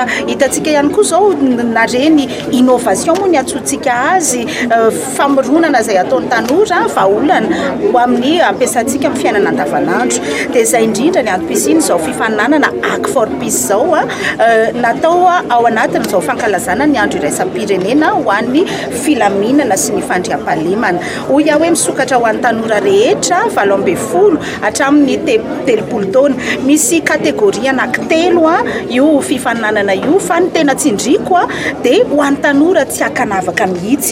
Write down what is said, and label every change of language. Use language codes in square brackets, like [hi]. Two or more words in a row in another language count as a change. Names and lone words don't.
[mg] Hitantsika ihany koa zao na reny innovation moa ny antsointsika azy, famoronana izay ataon'ny tanora vahaolana ho amin'ny ampiasantsika amin'ny fiainana andavanandro. Dia izay indrindra ny antom-pisiany izao fifaninanana [en] Hack for peace [mg] izao natao ao anatin'izao fankalazana ny andro iraisam-pirenena ho an'ny filaminana sy ny fandriam-pahalemana. Hoy aho hoe misokatra ho an'ny tanora rehetra 20 hatramin'ny 30 taona. Misy kategoria anankitelo io fifaninanana io fa ny tena tsindriko dia ho an'ny tanora tsy akanavaka mihitsy.